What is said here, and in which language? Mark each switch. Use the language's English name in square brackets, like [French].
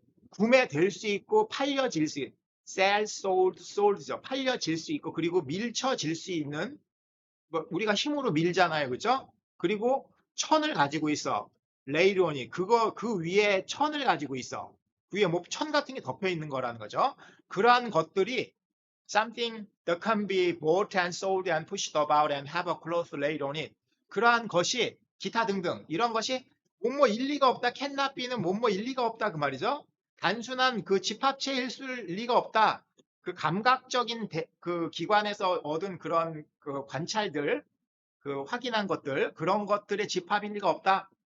[Korean] 구매될 수 있고 팔려질 수 있고 sell, sold죠. 팔려질 수 있고 그리고 밀쳐질 수 있는 우리가 힘으로 밀잖아요. 그죠? 그리고 천을 가지고 있어. 레이론이 그 위에 천을 가지고 있어. 그 위에 뭐 천 같은 게 덮여 있는 거라는 거죠. 그러한 것들이 [English] something that can be bought and sold and pushed about and have a cloth laid on it. [Korean] 그러한 것이 기타 등등 이런 것이 뭐뭐 일리가 없다. cannot be는 뭐뭐 일리가 없다 그 말이죠. 단순한 그 집합체일 리가 없다. 그 감각적인 그 기관에서 얻은 그런 그 관찰들, 그 확인한 것들, 그런 것들의 집합일 리가 없다.